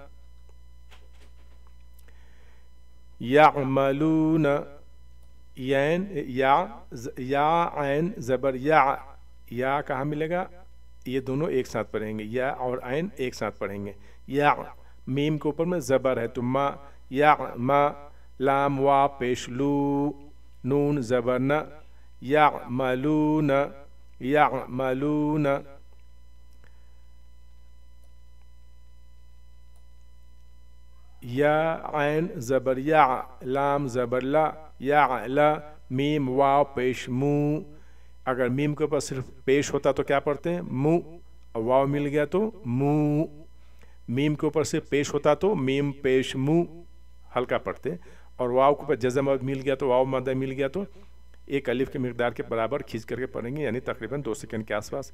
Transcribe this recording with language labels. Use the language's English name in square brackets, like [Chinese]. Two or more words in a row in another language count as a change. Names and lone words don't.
[Urdu] یعملون، یا عین زبر یا کہاں ملے گا، یہ دونوں ایک ساتھ پڑھیں گے، یا اور عین ایک ساتھ پڑھیں گے، یا، میم کے اوپر میں زبر ہے تو ما، یا ما، لام وا پیش لو، نون زبر نا، یعملون، یعملون، یا عین زبر یا، لام زبر لا، یا لا، میم واو پیش مو، اگر میم کے اوپر صرف پیش ہوتا تو کیا پڑھتے ہیں، مو، واو مل گیا تو مو، میم کے اوپر سے پیش ہوتا تو میم پیش مو، ہلکا پڑھتے، اور واو کے اوپر جزم مل گیا تو واو مادہ مل گیا تو ایک الف کے مقدار کے برابر کھینچ کر کے پڑھیں گے، یعنی تقریباً 2 سیکنڈ کے آس پاس.